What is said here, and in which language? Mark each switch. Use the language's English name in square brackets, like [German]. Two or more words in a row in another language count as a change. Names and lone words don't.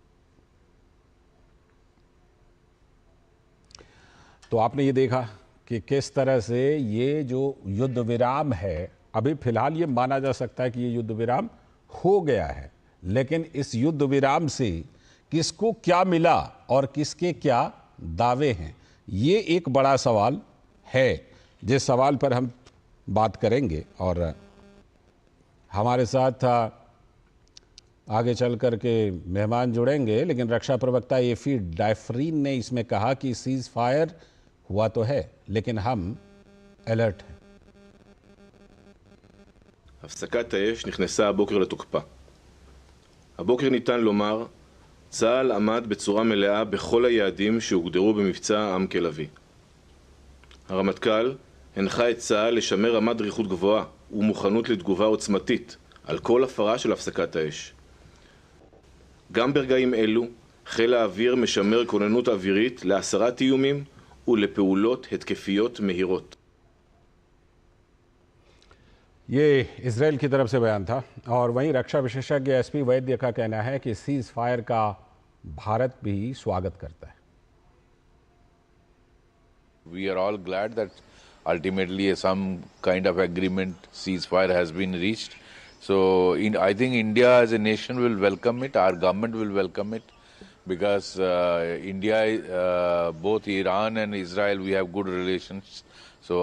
[Hindi] तो आपने ये देखा कि किस तरह से ये जो युद्ध विराम है, अभी फिलहाल ये माना जा सकता है कि ये युद्ध विराम हो गया है, लेकिन इस युद्ध विराम से किसको क्या मिला और किसके क्या दावे हैं, ये एक बड़ा सवाल है, जिस सवाल पर हम बात करेंगे। और हमारे साथ आगे चल कर के मेहमान जुड़ेंगे, लेकिन रक्षा प्रवक्ता एफी डायफ्रीन ने इसमें कहा कि [English] cease fire [Hindi] हुआ तो है, लेकिन हम अलर्ट हैं। [Hebrew] הפסקת האש נכנסה הבוקר לתוקפה. הבוקר ניתן לומר, צה"ל עמד בצורה מלאה בכל היעדים שהוגדרו במבצע עם כלביא. הרמטכ"ל הנחה את צה"ל לשמר רמת דריכות גבוהה ומוכנות לתגובה עוצמתית על כל הפרה של הפסקת האש. גם ברגעים אלו חיל האוויר משמר כוננות אווירית להסרת איומים ולפעולות התקפיות מהירות. [Hindi] ये इजरायल की तरफ से बयान था। और वहीं रक्षा विशेषज्ञ एसपी वैद्य का कहना है कि [English] cease fire [Hindi] का भारत भी स्वागत करता है। [English] We are all glad that ultimately some kind of agreement, ceasefire has been reached. So I think India as a nation will welcome it, our government will welcome it, because India, both Iran and Israel, we have good relations.